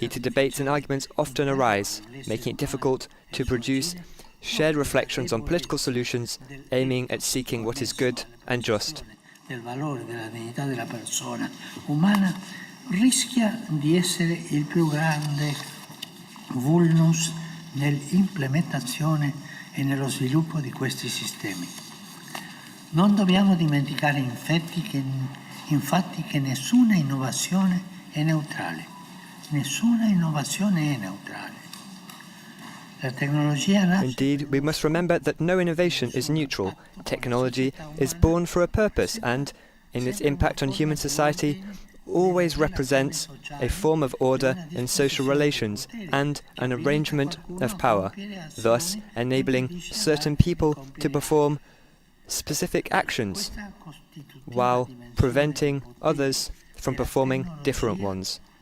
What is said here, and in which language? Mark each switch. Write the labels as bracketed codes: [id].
[en] Heated debates and arguments often arise, making it difficult to produce shared reflections on political solutions aiming at seeking what is good and just. [it] Del valore della dignità della persona umana rischia di essere il più grande vulnus nell'implementazione e nello sviluppo di questi sistemi. Non dobbiamo dimenticare infatti che nessuna innovazione è neutrale. Nessuna innovazione è neutrale. La tecnologia nasce. [en] Indeed, we must remember that no innovation is neutral. Technology is born for a purpose and, in its impact on human society, always represents a form of order in social relations and an arrangement of power, thus enabling certain people to perform specific actions while preventing others from performing different ones.